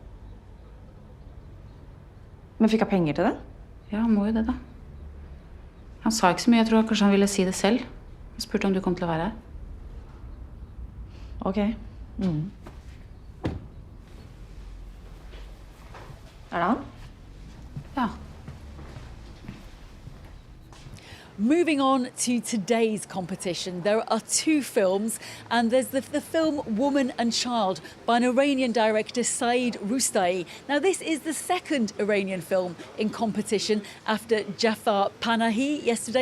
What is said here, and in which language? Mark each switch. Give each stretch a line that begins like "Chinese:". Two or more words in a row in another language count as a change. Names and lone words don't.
Norwegian: Men fikk han penger til den? Ja, han må jo det da. Han sa ikke så mye, jeg tror kanskje han ville si det selv. Han spurte om du kom til å være her. Ok. Det han? Ja.
English: Moving on to today's competition, there are two films, and there's the film Woman and Child by an Iranian director, Saeed Roustai. Now, this is the second Iranian film in competition after Jafar Panahi yesterday.